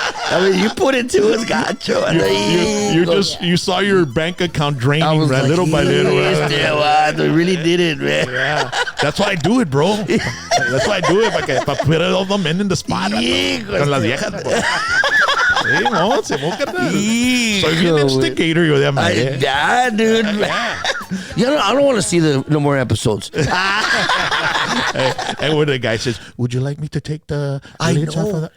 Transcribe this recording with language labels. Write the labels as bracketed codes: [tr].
[en] I mean, you put it to us, gacho. You saw your bank account draining little by little. We really did it, man. Yeah, that's why I do it, bro. That's why I do it, [es] para [en] put all the men in the spot. [es] Con las viejas. Soy bien instigator yo de madre. [en] Yeah, dude. I don't want to see no more episodes. And when the guy says, would you like me to take the lids off of that?